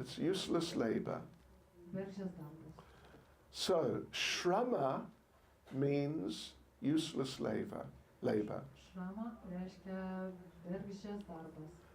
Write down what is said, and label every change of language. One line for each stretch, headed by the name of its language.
English: It's useless labor.
Lithuanian: Bergždžias darbas.
English: So shrama means useless labor.
Lithuanian: Šrama reiškia bergždžias darbas.